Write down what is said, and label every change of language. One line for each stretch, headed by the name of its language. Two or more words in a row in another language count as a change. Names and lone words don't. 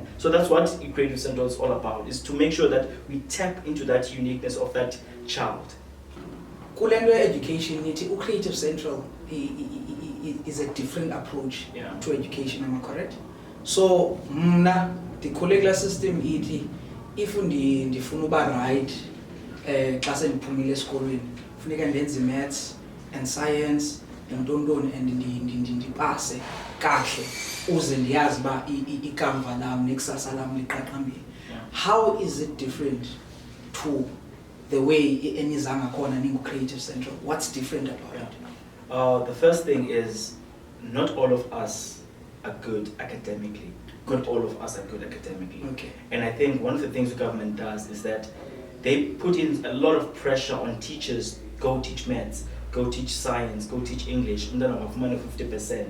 English: So that's what Creative Central is all about, is to make sure that we tap into that uniqueness of that child. Kulendo education, Creative Central is a different approach to education, am I correct? So, the curricular system, if
Xhosa: ndifuna uba right, xa sendiphumile esikolweni, funeka ndenze
English: maths and science and
Xhosa: ndipase kahle uze ndiyazi uba ikamva lam nekusasa lam liqaqambile.
English: How is it different to the way
Xhosa: eniza ngakhona ningu-Creative Central?
English: What's different about it? The first thing is, not all of us are good academically. Not all of us are good academically. Okay. And I think one of the things the government does is that they put in a lot of pressure on teachers. Go teach maths, go teach science, go teach English, and then have money 50%.